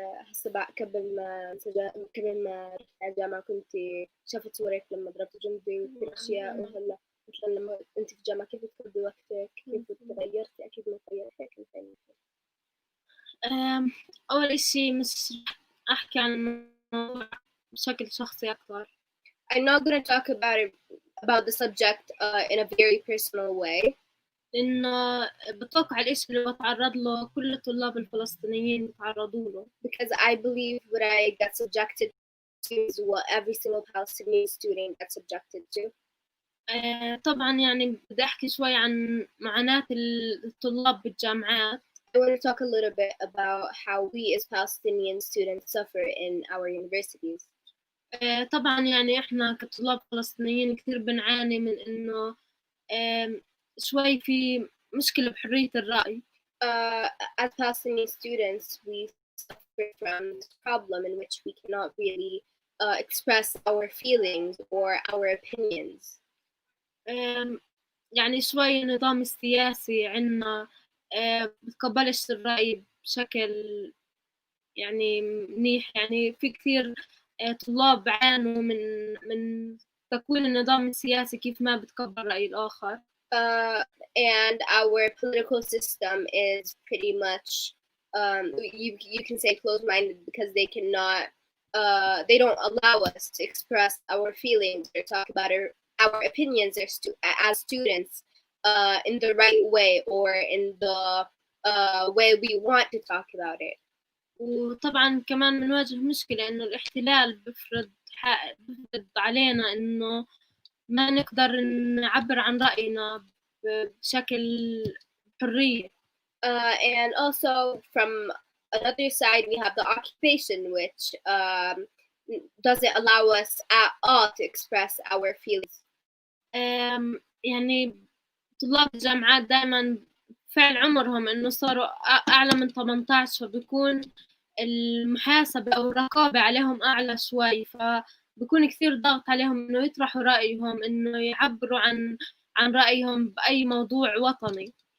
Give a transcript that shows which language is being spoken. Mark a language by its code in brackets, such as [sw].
[ar] هسه بقى قبل ما رحت على الجامعة كنت شفت صورك لما ضربت جنبي وكل أشياء، وهلا مثلا لما أنت في الجامعة كيف بتقضي وقتك؟ كيف تغيرتي؟ أكيد ما تغيرتي. كيف أول إشي مش أحكي عن الموضوع بشكل شخصي أكثر. [en] I'm not going to talk about the subject in a very personal way. [ar] إنه بتوقع الإشي اللي بتعرض له كل الطلاب الفلسطينيين بتعرضوا له. [en] Because I believe what I got subjected to is what every single Palestinian student got subjected to. [ar] طبعا يعني بدي أحكي شوي عن معاناة الطلاب بالجامعات. [en] I want to talk a little bit about how we as Palestinian students suffer in our universities. [ar] طبعا يعني إحنا كطلاب فلسطينيين كثير بنعاني من إنه شوي في مشكلة بحرية الرأي. [en] As Palestinian students, we suffer from this problem in which we cannot really express our feelings or our opinions. [ar] يعني شوي النظام السياسي عنا بتقبلش الرأي بشكل يعني منيح. يعني في كثير طلاب عانوا من تكوين النظام السياسي كيف ما بتقبل رأي الآخر. [en] And our political system is pretty much you can say closed-minded, because they cannot they don't allow us to express our feelings or talk about our opinions as students in the right way or in the way we want to talk about it. [ar] وطبعا كمان بنواجه مشكلة إنه الاحتلال بفرض علينا إنه ما نقدر نعبر عن رأينا بشكل حرية. [en] And also from another side, we have the occupation, which doesn't allow us at all to express our feelings. [ar] يعني طلاب الجامعات دائما فعل عمرهم إنه صاروا أعلى من 18 فبيكون المحاسبة أو الرقابة عليهم أعلى شوي فبيكون كثير ضغط عليهم إنه يطرحوا رأيهم إنه يعبروا عن رأيهم بأي موضوع وطني.